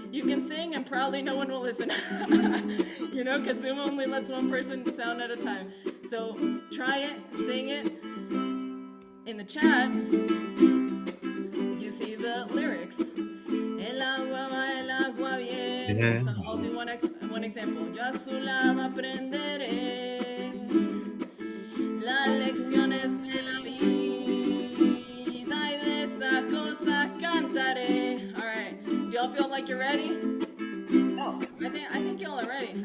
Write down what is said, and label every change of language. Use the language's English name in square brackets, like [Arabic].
[English] You can sing, and probably no one will listen. You know, because Zoom only lets one person sound at a time. So try it, sing it. In the chat, you see the lyrics. [Spanish] El agua va, el agua viene. [English] So I'll do one example. [Spanish] Yo a su lado aprenderé las lecciones de la vida y de esas cosas cantaré. [English] All right. Do y'all feel like you're ready? Oh, I think y'all are ready.